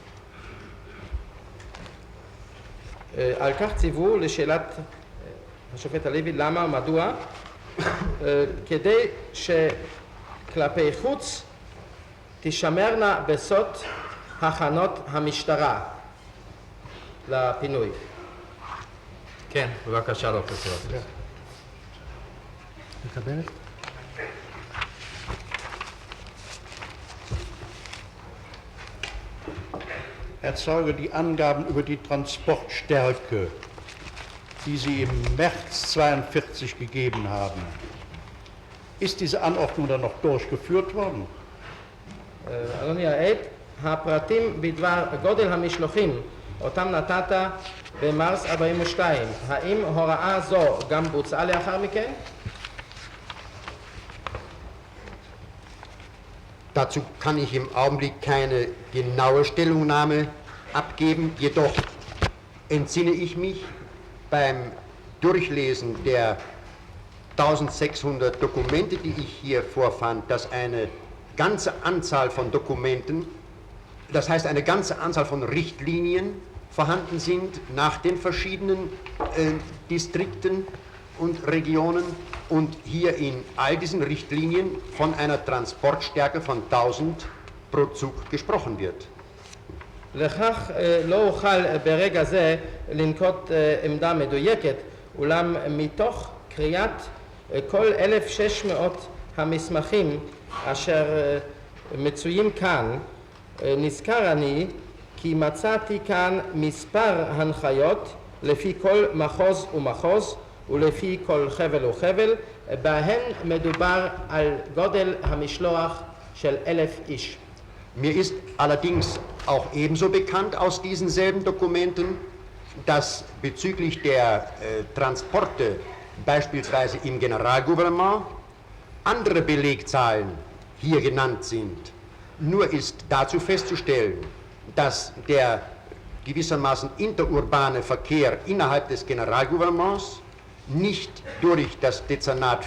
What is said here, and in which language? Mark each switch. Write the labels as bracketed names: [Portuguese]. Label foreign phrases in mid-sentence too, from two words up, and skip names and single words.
[Hebrew] על כך ציוו לשאלת השופט הלוי למה, מדוע, כדי שכלפי חוץ תשמרנה בסוד הכנות המשטרה לפינוי. כן, בבקשה, דוקטור סירוס. מקבלת? [German] Herr Zeuge, die Angaben über die Transportstärke, die Sie im März 1942 gegeben haben, ist diese Anordnung dann noch durchgeführt worden? [Hebrew] אדוני העד, הפרטים בדבר גודל המשלוחים אותם נתת במרס 42, האם הוראה זו גם בוצעה לאחר מכן? [German] Dazu kann ich im Augenblick keine genaue Stellungnahme abgeben, jedoch entsinne ich mich beim Durchlesen der 1600 Dokumente, die ich hier vorfand, dass eine ganze Anzahl von Dokumenten, das heißt eine ganze Anzahl von Richtlinien vorhanden sind nach den verschiedenen Distrikten und Regionen und hier in all diesen Richtlinien von einer Transportstärke von 1000 pro Zug gesprochen wird. [Hebrew] לכך לא אוכל ברגע זה לנקוט עמדה מדויקת, אולם מתוך קריאת כל 1,600 המסמכים אשר מצויים כאן, נזכר אני כי מצאתי כאן מספר הנחיות לפי כל מחוז ומחוז ולפי כל חבל וחבל, בהן מדובר על גודל המשלוח של 1,000 איש. [German] Mir ist allerdings auch ebenso bekannt aus diesen selben Dokumenten, dass bezüglich der Transporte beispielsweise im Generalgouvernement andere Belegzahlen hier genannt sind. Nur ist dazu festzustellen, dass der gewissermaßen interurbane Verkehr innerhalb des Generalgouvernements nicht durch das Dezernat